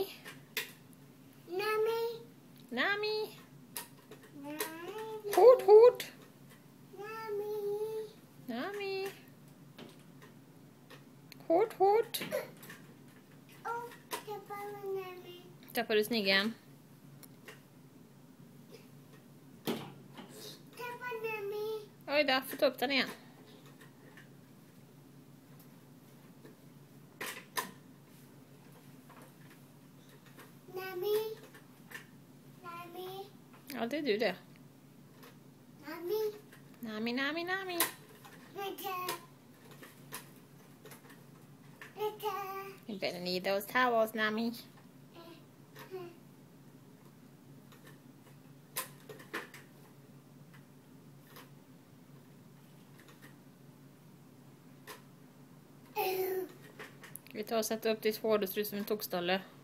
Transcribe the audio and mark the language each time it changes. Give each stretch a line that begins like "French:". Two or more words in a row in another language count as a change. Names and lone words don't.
Swedish: Nami. Nami. Nami. Hort, hort. Nami. Nami. Hort, hort. Oh, tappade Nami. Tappade du snigeln? Tappade Nami. Oj då, får ta upp den igen. Nami. Nami. Ja, det är du det. Nami. Nami, Nami, Nami. Vänta. Vänta.
English: You better need those towels,
Swedish: Nami. Ska vi ta och sätta upp ditt hår, det ser ut som en tokstolle.